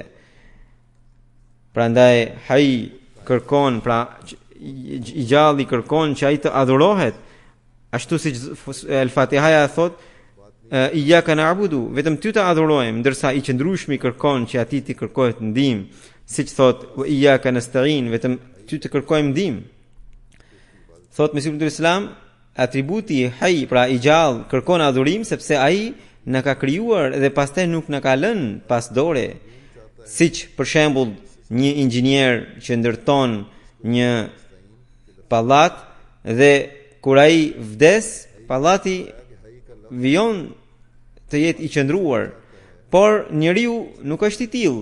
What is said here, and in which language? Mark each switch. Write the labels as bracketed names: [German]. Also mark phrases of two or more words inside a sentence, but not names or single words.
[Albanian] Prandaj Hayy kërkon, pra i gjalli kërkon që ai të adhurohet, ashtu siç Al-Fatiha thotë: [Arabic] إياك نعبد, [Albanian] vetëm ty të adhurojmë, ndërsa i qëndrueshmi kërkon që atij të kërkohet ndihmë, siç thotë: [Arabic] وإياك نستعين, [Albanian] vetëm ty të kërkojmë ndihmë. Thotë Mesiu i Islam, atributi Hayy, pra i gjallë, kërkon adhurim sepse ai na ka krijuar dhe pastaj nuk na ka lënë pas dore, siç për shembull një inxhinier që ndërton një pallat dhe kur ai vdes, pallati vijon të jetë i qëndruar, por njeriu nuk është i tillë.